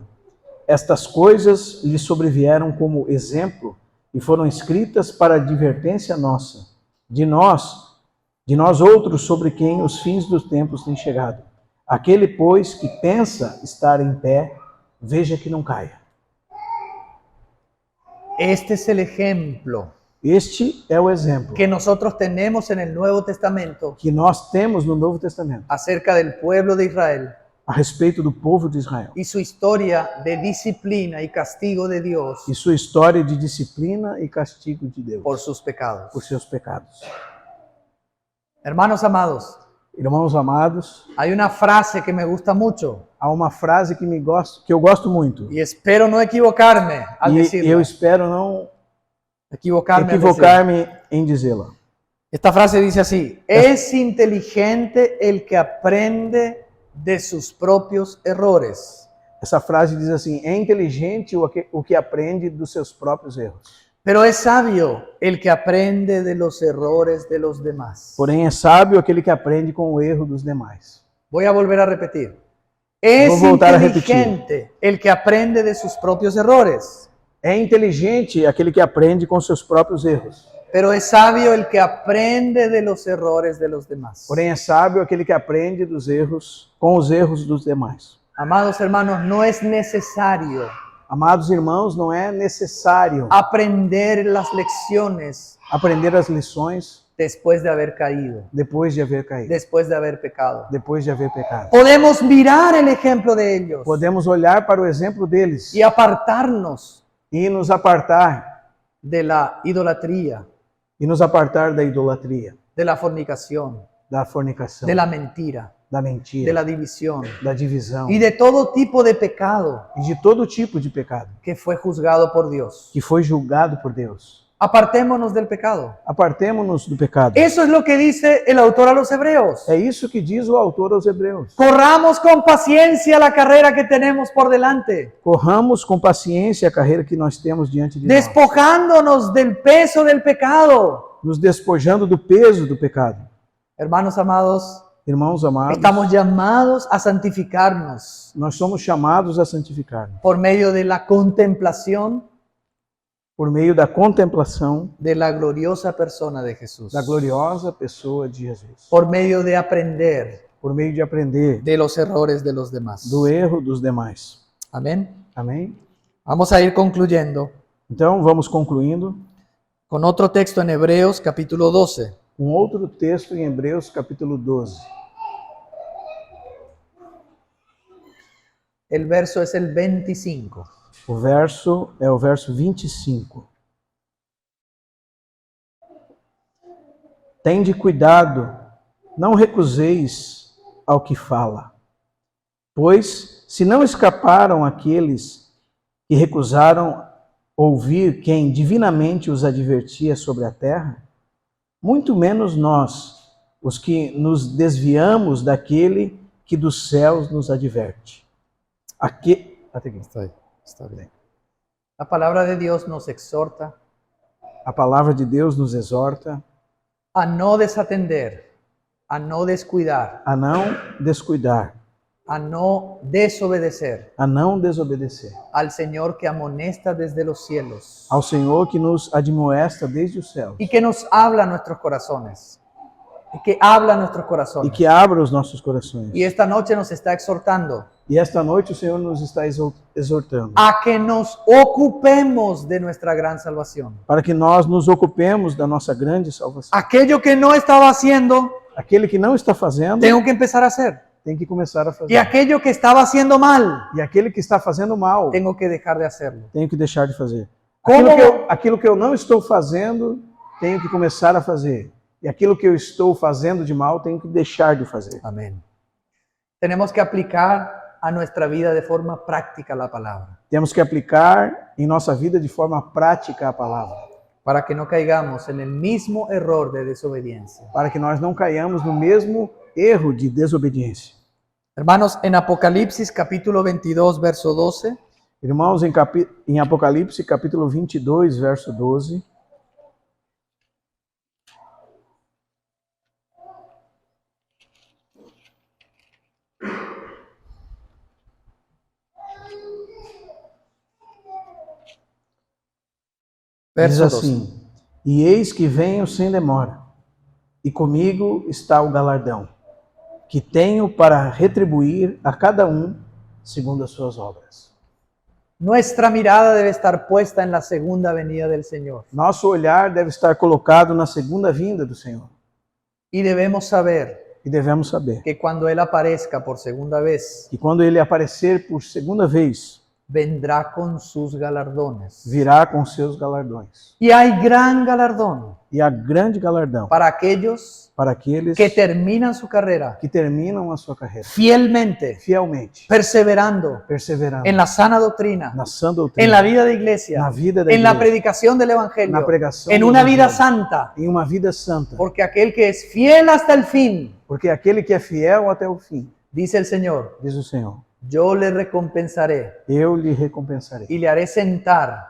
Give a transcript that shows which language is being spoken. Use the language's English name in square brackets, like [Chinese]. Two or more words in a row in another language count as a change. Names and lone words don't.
[Portuguese] Estas coisas lhes sobrevieram como exemplo e foram escritas para advertência nossa, de nós outros, sobre quem os fins dos tempos têm chegado. Aquele, pois, que pensa estar em pé, veja que não caia. [Spanish] Este es el ejemplo [Portuguese] Este é o exemplo [Spanish] que nosotros tenemos en el Nuevo Testamento [Portuguese] que nós temos no Novo Testamento [Spanish] acerca del pueblo de Israel [Portuguese] a respeito do povo de Israel [Spanish] y su historia de disciplina y castigo de Dios [Portuguese] e sua história de disciplina e castigo de Deus [Spanish] por sus pecados. [Portuguese] por seus pecados. [Spanish] Hermanos amados, [Portuguese] Irmãos amados, [Spanish] hay una frase que me gusta mucho [Portuguese] há uma frase que eu gosto muito [Spanish] y espero no equivocarme al [Portuguese] e [Spanish] decirla. [Portuguese] eu espero não [Spanish] Equivocarme al decirla. [Portuguese] equivocar-me em dizê-la. [Spanish] Esta frase dice así: es inteligente el que aprende de sus propios errores, [Portuguese] Essa frase diz assim: é inteligente o que aprende dos seus próprios erros. [Spanish] pero es sabio el que aprende de los errores de los demás. [Portuguese] Porém, é sábio aquele que aprende com o erro dos demais. [Spanish] Voy a volver a repetir. Es [Portuguese] Vou voltar a [Spanish] inteligente el que aprende de sus propios errores, [Portuguese] É inteligente aquele que aprende com seus próprios erros. [Spanish] pero es sabio el que aprende de los errores de los demás. [Portuguese] Porém, é sábio aquele que aprende com os erros dos demais. [Spanish] Amados hermanos, no es necesario [Portuguese] Amados irmãos, não é necessário [Spanish] aprender las lecciones [Portuguese] aprender as lições [Spanish] después de haber caído, [Portuguese] depois de haver caído, [Spanish] después de haber pecado. [Portuguese] depois de haver pecado. [Spanish] Podemos mirar el ejemplo de ellos [Portuguese] Podemos olhar para o exemplo deles [Spanish] y apartarnos [Portuguese] e nos apartar [Spanish] de la idolatría, [Portuguese] da idolatria, [Spanish] de la fornicación, [Portuguese] da fornicação, [Spanish] de la mentira, [Portuguese] da de mentira, [Spanish] la división [Portuguese] da divisão [Spanish] y de todo tipo de pecado [Portuguese] e de todo tipo de pecado [Spanish] que fue juzgado por Dios. [Portuguese] que foi julgado por Deus. [Spanish] Apartémonos del pecado. [Portuguese] Apartemo-nos do pecado. [Spanish] Eso es lo que dice el autor a los hebreos. [Portuguese] É isso que diz o autor aos Hebreus. [Spanish] Corramos con paciencia la carrera que tenemos por delante, [Portuguese] Corramos com paciência a carreira que nós temos diante de nós, [Spanish] despojándonos del peso del pecado. [Portuguese] nos despojando do peso do pecado. [Spanish] Hermanos amados, [Portuguese] Irmãos amados, [Spanish] estamos llamados a santificarnos [Portuguese] nós somos chamados a santificar-nos [Spanish] por medio de la contemplación [Portuguese] por meio da contemplação [Spanish] de la gloriosa persona de Jesús, [Portuguese] da gloriosa pessoa de Jesus, [Spanish] por medio de aprender [Portuguese] por meio de aprender [Spanish] de los errores de los demás. [Portuguese] do erro dos demais. [Spanish] Amén. [Portuguese] Amém? [Spanish] Vamos a ir concluyendo [Portuguese] Então, vamos concluindo [Spanish] con otro texto en Hebreos capítulo 12. [Portuguese] com outro texto em Hebreus, capítulo 12. [Spanish] El verso es el 25. [Portuguese] O verso é o verso 25. Tende cuidado, não recuseis ao que fala. Pois, se não escaparam aqueles que recusaram ouvir quem divinamente os advertia sobre a terra, muito menos nós, os que nos desviamos daquele que dos céus nos adverte. Até aqui. [Spanish] Está bien. La palabra de Dios nos exhorta [Portuguese] A palavra de Deus nos exorta [Spanish] a no desatender, a no descuidar, [Portuguese] a não descuidar, [Spanish] a no desobedecer [Portuguese] a não desobedecer [Spanish] al Señor que amonesta desde los cielos [Portuguese] ao Senhor que nos admoesta desde o céu [Spanish] y que nos habla a nuestros corazones. Y que habla a nuestros [Portuguese] e [Spanish] corazones. [Portuguese] que abra os nossos corações. [Spanish] Y esta noche nos está exhortando [Portuguese] E esta noite o Senhor nos está exortando [Spanish] a que nos ocupemos de nuestra gran salvación. [Portuguese] para que nós nos ocupemos da nossa grande salvação. [Spanish] Aquello que no estaba haciendo, [Portuguese] Aquele que não está fazendo, [Spanish] tengo que empezar a hacer. [Portuguese] tem que começar a [Spanish] Y [Portuguese] fazer. [Spanish] aquello que estaba haciendo mal, [Portuguese] E aquele que está fazendo mal, [Spanish] tengo que dejar de hacerlo. [Portuguese] tenho que deixar de fazer. [Spanish] Como- [Portuguese] Aquilo que eu não estou fazendo, tenho que começar a fazer. E aquilo que eu estou fazendo de mal, tenho que deixar de fazer. [Spanish] Amén. Tenemos que aplicar a nuestra vida de forma práctica la palabra, [Portuguese] Temos que aplicar em nossa vida de forma prática a palavra, [Spanish] para que no caigamos en el mismo error de desobediencia. [Portuguese] para que nós não caiamos no mesmo erro de desobediência. [Spanish] Hermanos, en Apocalipsis capítulo 22, verso 12, [Portuguese] Irmãos, em Apocalipse, capítulo 22, verso 12, diz verso 12. assim: E eis que venho sem demora, e comigo está o galardão, que tenho para retribuir a cada um segundo as suas obras. [Spanish] Nuestra mirada debe estar puesta en la segunda venida del Señor. [Portuguese] Nosso olhar deve estar colocado na segunda vinda do Senhor. [Spanish] Y debemos saber [Portuguese] E devemos saber [Spanish] que cuando Él aparezca por segunda vez, [Portuguese] que quando Ele aparecer por segunda vez, [Spanish] vendrá con sus galardones. [Portuguese] virá com seus galardões. [Spanish] Y hay gran galardón [Portuguese] E há grande galardão [Spanish] para aquellos [Portuguese] para aqueles [Spanish] que terminan su carrera [Portuguese] que terminam a sua carreira [Spanish] fielmente, [Portuguese] fielmente, [Spanish] perseverando [Portuguese] perseverando [Spanish] en la sana doctrina, [Portuguese] na sã doutrina, [Spanish] en la vida de iglesia, [Portuguese] na vida da [Spanish] en la [Portuguese] igreja, [Spanish] predicación del Evangelio, [Portuguese] na pregação [Spanish] en [Portuguese] do [Spanish] una vida [Portuguese] Evangelho, [Spanish] santa, [Portuguese] em uma vida santa. [Spanish] porque aquel que es fiel hasta el fin, [Portuguese] Porque aquele que é fiel até o fim, [Spanish] dice el Señor, [Portuguese] diz o Senhor, [Spanish] yo le recompensaré [Portuguese] eu lhe recompensarei. [Spanish] y le haré sentar